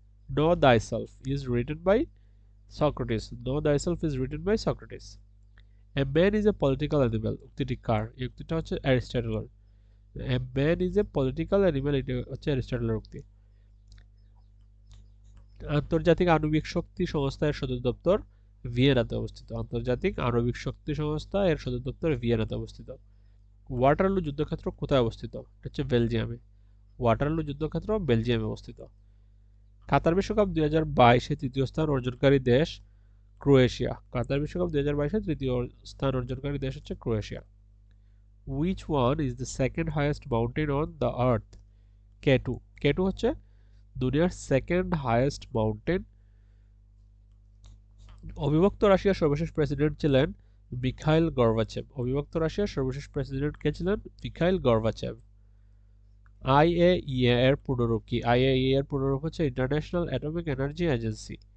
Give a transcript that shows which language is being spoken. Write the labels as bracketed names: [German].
[English] Know thyself is written by Socrates. Know thyself is written by Socrates. A man is a political animal. [Bangla] উক্তিটি কার? এই উক্তিটা হচ্ছে অ্যারিস্টটলের। [English] A man is a political animal, [Bangla] এটা হচ্ছে অ্যারিস্টটলের উক্তি। আন্তর্জাতিক আণবিক শক্তি সংস্থা এর সদর দপ্তর ভিয়েনাতে অবস্থিত। আন্তর্জাতিক আণবিক শক্তি সংস্থা এর সদর দপ্তর ভিয়েনাতে অবস্থিত। ওয়াটারলু যুদ্ধক্ষেত্র কোথায় অবস্থিত? এটা হচ্ছে বেলজিয়ামে। ওয়াটারলু যুদ্ধক্ষেত্র বেলজিয়ামে অবস্থিত। কাতার বিশ্বকাপ 2022-এ তৃতীয় স্থান অর্জনকারী দেশ ক্রোয়েশিয়া। কাতার বিশ্বকাপ 2022-এ তৃতীয় স্থান অর্জনকারী দেশ হচ্ছে Croatia. [English] Which one is the second highest mountain on the earth? K2. [Bangla] K2 হচ্ছে দুনিয়ার [English] Second highest mountain. [Bangla] অবিভক্ত রাশিয়ার সর্বশেষ প্রেসিডেন্ট ছিলেন মিখাইল গর্বাচেভ। অবিভক্ত রাশিয়ার সর্বশেষ প্রেসিডেন্ট কে ছিলেন? Mikhail Gorbachev. IAEA এর পূর্ণরূপ কি? IAEA এর পূর্ণরূপ হচ্ছে ইন্টারন্যাশনাল অ্যাটমিক এনার্জি এজেন্সি।